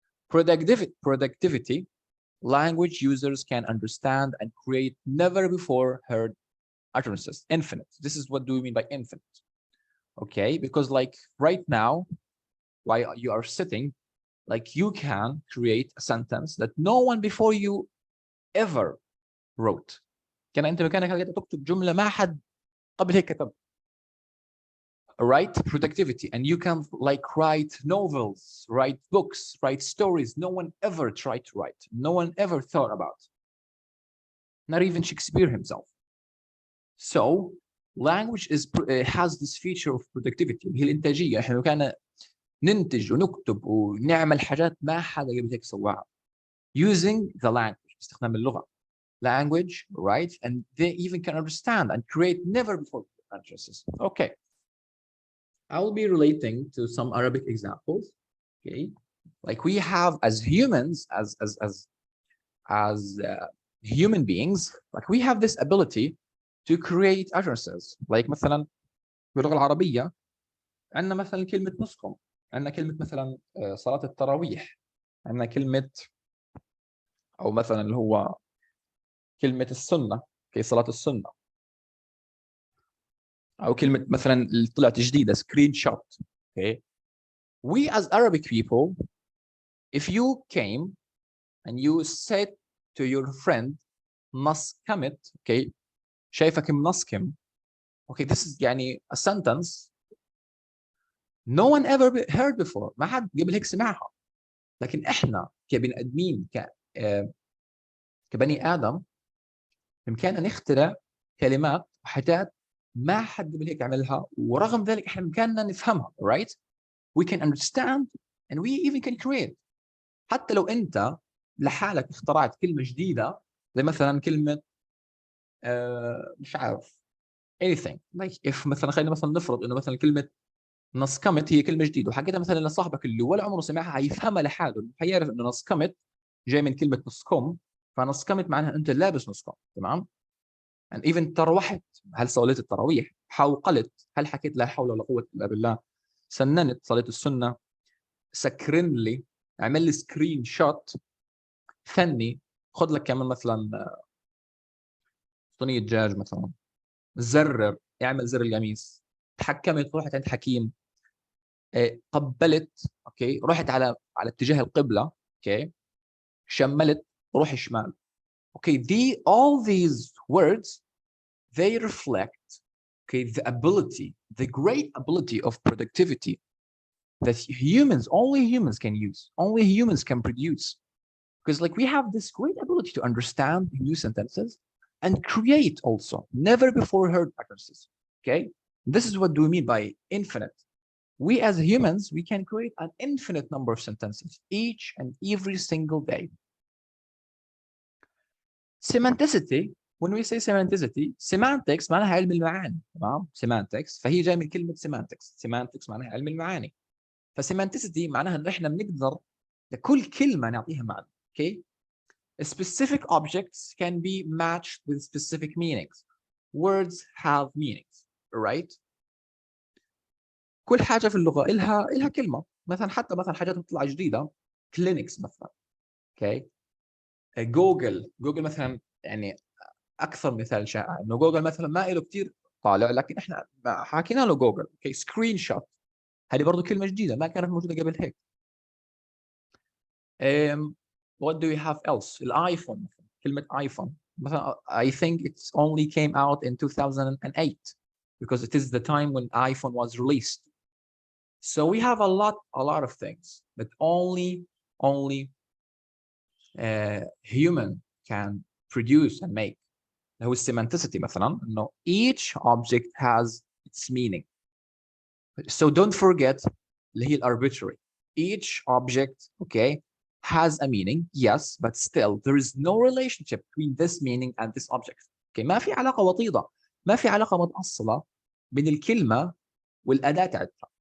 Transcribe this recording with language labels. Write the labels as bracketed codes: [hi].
[en] Productivity, language users can understand and create never before heard utterances. Infinite. This is what do we mean by infinite? Okay, because like right now, while you are sitting, like you can create a sentence that no one before you ever wrote. [ar] كان انت مكانك تكتب جمله ما حد قبل هيك كتب. [en] right? Productivity. And you can like write novels, write books, write stories no one ever tried to write, no one ever thought about, not even Shakespeare himself. So language has this feature of productivity، [ar] هي الإنتاجية. احنا لو كان ننتج ونكتب ونعمل حاجات ما حدا قبل هيك سواها [en] using the language، [ar] باستخدام اللغة. [en] Language, right? And they even can understand and create never before addresses. Okay. I'll be relating to some Arabic examples. Okay. Like we have as humans, as human beings, like we have this ability to create addresses. [ar] Like مثلا باللغة العربية عندنا مثلا كلمة نصكم، عندنا كلمة مثلا صلاة التراويح، عندنا كلمة أو مثلا اللي هو كلمة السنة، كي صلاة السنة، أو كلمة مثلا اللي طلعت جديدة سكرين شوت. [en] Okay. We as Arabic people, if you came and you said to your friend نصكمت، okay, [ar] شايفك منصكم. [en] Okay, this is يعني a sentence no one ever heard before، [ar] ما حد قبل هيك سمعها. لكن احنا كبني ادمين كبني ادم بامكاننا نخترع كلمات وحاجات ما حد قبل هيك عملها، ورغم ذلك احنا بامكاننا نفهمها. [en] right? We can understand and we even can create. [ar] حتى لو انت لحالك اخترعت كلمه جديده زي مثلا كلمه مش عارف [en] anything like if [ar] مثلا خلينا مثلا نفرض انه مثلا كلمه نصكمت هي كلمه جديده وحكيتها مثلا لصاحبك اللي ولا عمره سمعها، هيفهمها لحاله، هيعرف انه نصكمت جاي من كلمه نصكم، فنصكمت معناها انت لابس نصكم. تمام. [en] and even [ar] تروحت، هل صليت التراويح؟ حوقلت، هل حكيت لا حول ولا قوه الا بالله؟ سننت، صليت السنه. سكرن لي، اعمل لي سكرين شوت. ثني، خذ لك كمان مثلا صينيه دجاج مثلا. زرر، اعمل زر القميص. تحكمت، رحت عند حكيم. قبلت، اوكي، رحت على اتجاه القبله. اوكي. شملت، روح شمال. اوكي. [en] all these words they reflect, okay, the ability, the great ability of productivity that only humans can use, only humans can produce. Because like we have this great ability to understand new sentences and create also never before heard utterances. Okay. This is what do we mean by infinite. We as humans, we can create an infinite number of sentences each and every single day. Semanticity, when we say semanticity, semantics [ar] معناها علم المعاني. تمام. semantics فهي جايه من كلمه semantics. semantics معناها علم المعاني. فsemanticity معناها ان احنا بنقدر لكل كلمه نعطيها معنى. [en] Okay. Specific objects can be matched with specific meanings. Words have meanings, right? [ar] كل حاجه في اللغه إلها كلمه. مثلا حتى مثلا حاجات بتطلع جديده، كلينكس مثلا. اوكي. جوجل مثلا، يعني اكثر مثال شائع انه جوجل مثلا ما له كثير طالع، لكن احنا حكينا له جوجل. اوكي. سكرين شوت، هذه برضه كلمه جديده ما كانت موجوده قبل هيك. [en] what do we have else؟ [ar] الايفون، كلمه ايفون مثلا [en] I think it's only came out in 2008 because it is the time when iPhone was released. So we have a lot of things that only human can produce and make. هو semanticity [ar] مثلا انه [en] each object has its meaning. So don't forget [ar] اللي هي [en] arbitrary. Each object, okay, has a meaning, yes, but still there is no relationship between this meaning and this object. [ar] Okay, ما في علاقة وطيدة، ما في علاقة متأصلة بين الكلمة والأداة تاعتها.